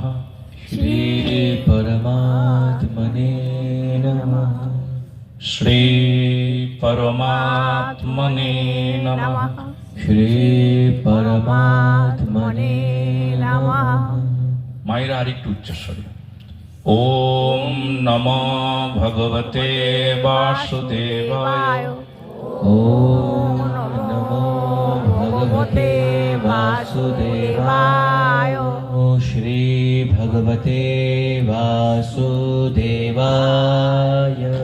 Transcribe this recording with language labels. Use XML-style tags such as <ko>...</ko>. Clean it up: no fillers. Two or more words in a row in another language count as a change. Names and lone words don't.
<sa>শ্রী পরমাত্মনে নমঃ। শ্রী পরমাত্মনে নমঃ। শ্রী পরমাত্মনে নমঃ।</sa> <bn>মায়েরা আরেকটু উচ্চস্বরে।</bn> <sa>ওম নমো ভগবতে বাসুদেবায়। ওম নমো ভগবতে বাসুদেবায়। শ্রী ভগবতে বাসুদেবায়।</sa>